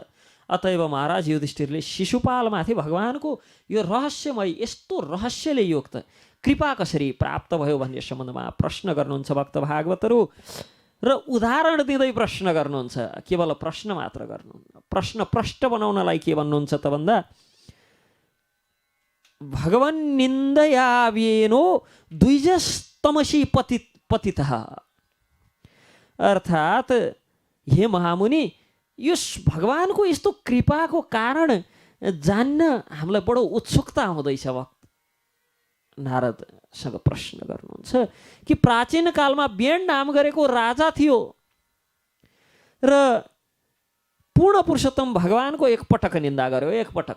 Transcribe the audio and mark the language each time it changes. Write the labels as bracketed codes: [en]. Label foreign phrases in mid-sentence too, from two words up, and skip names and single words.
[ne] अतएव महाराज युधिष्ठिरले शिशुपालमाथि भगवानको यो रहस्यमय, यस्तो रहस्यले युक्त कृपा कसरी प्राप्त भयो भन्ने सम्बन्धमा प्रश्न गर्नुहुन्छ भक्त भागवतहरू। र उदाहरण दिँदै प्रश्न गर्नुहुन्छ, केवल प्रश्न मात्र गर्नुहुन्न। प्रश्न प्रष्ट बनाउनलाई के भन्नुहुन्छ त भन्दा, [sa] भगवन् निन्दयाव्येनो द्विजस्तमसी पतितः, [ne] अर्थात् हे महामुनि, यस भगवानको यस्तो कृपाको कारण जान्न हामीलाई बडो उत्सुकता हुँदैछ। भक्त नारदसँग प्रश्न गर्नुहुन्छ कि प्राचीन कालमा बेण नाम गरेको राजा थियो र पूर्ण पुरुषोत्तम भगवानको एकपटक निन्दा गर्यो, एकपटक।